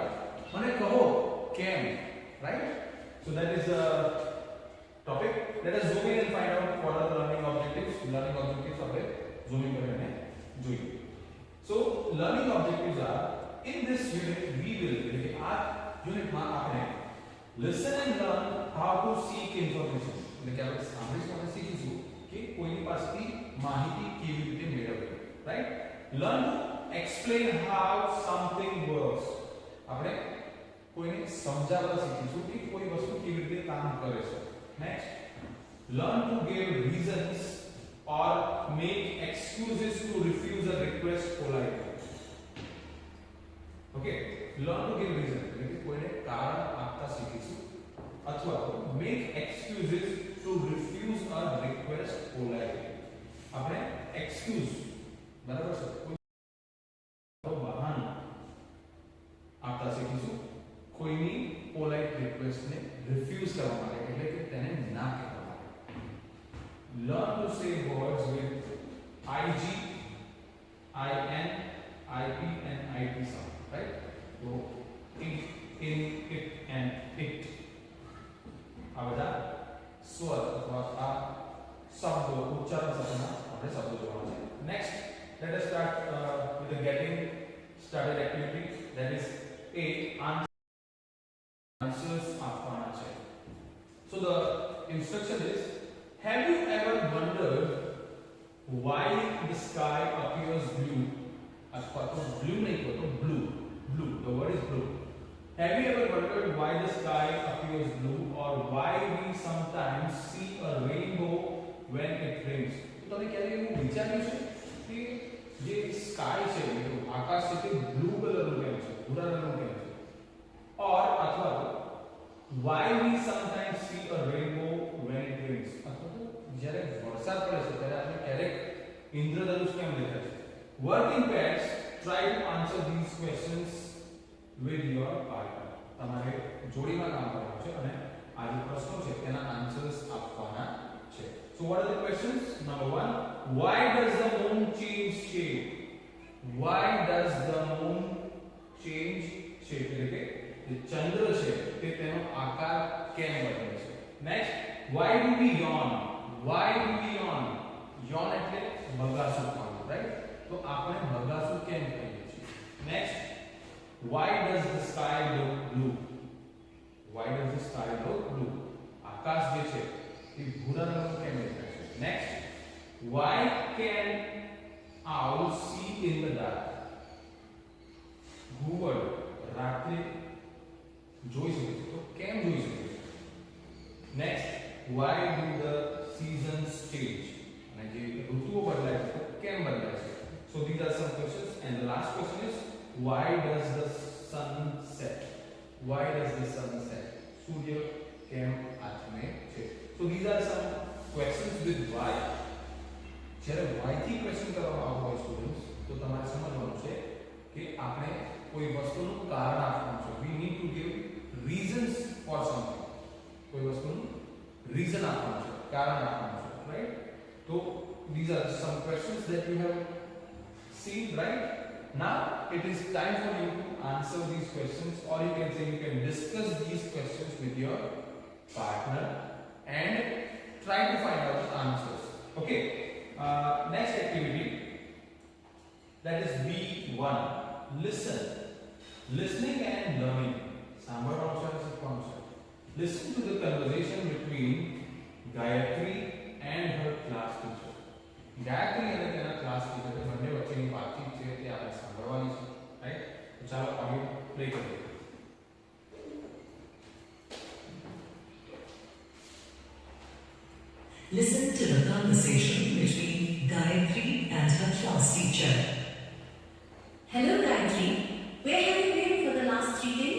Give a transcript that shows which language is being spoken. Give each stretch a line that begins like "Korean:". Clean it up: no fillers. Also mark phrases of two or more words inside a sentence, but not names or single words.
English: Mane kaho came, right? So that is the topic. Let us zoom in and find out what are the learning objectives. Learning objectives are zooming
Gujarati: કરીને જોઈએ.
English: So learning objectives are, in this unit we will,
Gujarati: એટલે આ યુનિટ માં આપણે
English: listen and learn how to seek information.
Gujarati: એટલે કે આપણે સાંભળીશું અને શીખીશું કે કોઈની પાસેથી માહિતી કેવી રીતે મેળવવી,
English: right? Learn to explain how something works.
Gujarati: આપણે કોઈને સમજાવવા શીખીશું કે કોઈ વસ્તુ કેવી રીતે કામ કરે છે.
English: Next, learn to give reasons or make excuses to refuse a request politely. Okay, learn to give reason,
Gujarati: એટલે કે કોઈને કારણ આપતા શીખીશું અથવા તો
English: make excuses to refuse a request politely.
Gujarati: આપણે excuse બરાબર છે, કોઈ બહાનું આપતા શીખીશું કોઈની
English: polite request
Gujarati: ને રિફ્યુઝ કરવા માટે, એટલે કે તેને ના કહેવા માટે.
English: Learn to say words with ig, in, ip and it sound, right? So in, it and it,
Gujarati: આ બધા સ્વર અથવા આ શબ્દો ઉચ્ચારણ સાથેના આપણે શબ્દો જોવાના છે.
English: Next, let us start with the getting started activity, that is a answers
Gujarati: આપવાના છે.
English: So the instruction is, have you ever wondered why the sky appears blue?
Gujarati: અથવા તો blue નહીં કહો તો blue,
English: the word is blue. Have you ever wondered why the sky appears blue, or why we sometimes see a rainbow when it rains?
Gujarati: તો તમે ક્યારે એવું વિચાર્યું છે કે જે સ્કાય છે, આકાશ છે, તે બ્લુ કલરનું કેમ છે, ભૂરા રંગનું કેમ છે?
English: or
Gujarati: અથવા તો
English: why we sometimes see a rainbow when it rains?
Gujarati: અથવા તો જ્યારે વરસાદ પડે છે ત્યારે આપણે ક્યારેક ઇન્દ્રધનુષ કેમ દેખાય છે?
English: Working pairs, try to answer these questions with your partner.
Gujarati: તમારે જોડીમાં કામ કરવાનું છે અને આ જે પ્રશ્નો છે તેના આન્સર્સ આપવાના છે.
English: So what are the questions? Number 1, why does the moon change shape? Why does the moon change shape?
Gujarati: એટલે કે જે ચંદ્ર છે તે તેનો આકાર કેમ બદલે છે?
English: Next, why do we yawn? Why do we yawn?
Gujarati: Yawn એટલે બગાસું ખાવું, right? તો આપણે બગાસું કેમ કહીએ છીએ?
English: Next, why does the sky look blue? Why does the sky look blue?
Gujarati: આકાશ જે છે તે ભૂરા રંગનું કેમ દેખાય છે?
English: Next, why can owls see in the dark?
Gujarati: ઘુવડ રાત્રે જોઈ શકે છે, તો કેમ જોઈ શકે છે?
English: Next, why do the seasons change?
Gujarati: અને જે ઋતુઓ બદલાય છે તો કેમ બદલાય છે?
English: So these are some questions, and the last question is, why does the sun set? Why does the sun set?
Gujarati: સૂર્ય કેમ આથમે છે?
English: So these are some questions with why.
Gujarati: જ્યારે why થી ક્વેશ્ચન કરવામાં આવતો હોય સ્ટુડન્ટ્સ, તો તમારે સમજવાનું છે કે આપણે કોઈ વસ્તુનું કારણ આપવાનું છે.
English: We need to give reasons for something.
Gujarati: કોઈ વસ્તુનું રીઝન આપવાનું છે, કારણ આપવાનું છે,
English: right? So these are some questions that you have seen, right? Now it is time for you to answer these questions, or you can say you can discuss these questions with your partner and try to find out the answers. Okay, next activity, that is B1, listen. Listening and learning. સાંભળવાનું છે અને શીખવાનું છે. Listen to the conversation between Gayatri and her class teacher.
Gujarati: ગાયત્રી અને તેના
English: class teacher
Gujarati: બંને વચ્ચેની વાતચીત છે તે આપણે સાંભળવાની છે, રાઈટ? તો ચાલો
English: audio play
Gujarati: કરીએ.
English: Listen to the conversation between Gayatri and her class teacher. Hello Gayatri, where have you been for the last 3 days?